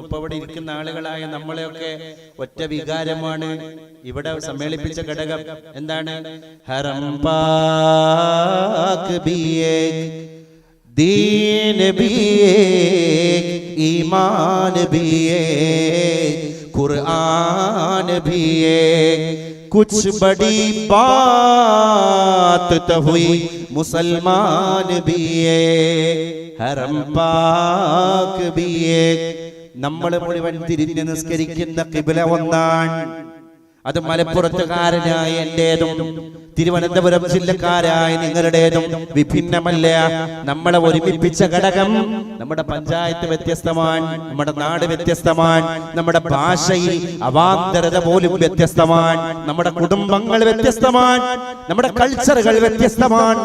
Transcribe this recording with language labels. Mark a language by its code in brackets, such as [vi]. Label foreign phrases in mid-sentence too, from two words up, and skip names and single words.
[ml] ഇപ്പൊ ഇവിടെ ഇരിക്കുന്ന ആളുകളായ നമ്മളെയൊക്കെ ഒറ്റ വികാരമാണ് ഇവിടെ സമ്മേളിപ്പിച്ച ഘടകം. [ur] എന്താണ്? حرم پاک بھی ایک، دین بھی ایک، ایمان بھی ایک، قرآن بھی ایک, کچھ بڑی بات تو ہوئی مسلمان بھی حرم پاک بھی [ml] നമ്മൾ മുഴുവൻ തിരിഞ്ഞ് നിസ്കരിക്കുന്ന ഖിബ്ല ഒന്നാണ്. അത് മലപ്പുറത്തുകാരനായ എന്റേതും തിരുവനന്തപുരം ജില്ലക്കാരായ നിങ്ങളുടേതും വിഭിന്നമല്ല. നമ്മളെ ഒരുമിപ്പിച്ച ഘടകം നമ്മുടെ പഞ്ചായത്ത് വ്യത്യസ്തമാണ്, നമ്മുടെ നാട് വ്യത്യസ്തമാണ്, നമ്മുടെ ഭാഷയിൽ അവാന്തരത പോലും വ്യത്യസ്തമാണ്, നമ്മുടെ കുടുംബങ്ങൾ വ്യത്യസ്തമാണ്, നമ്മുടെ കൾച്ചറുകൾ വ്യത്യസ്തമാണ്.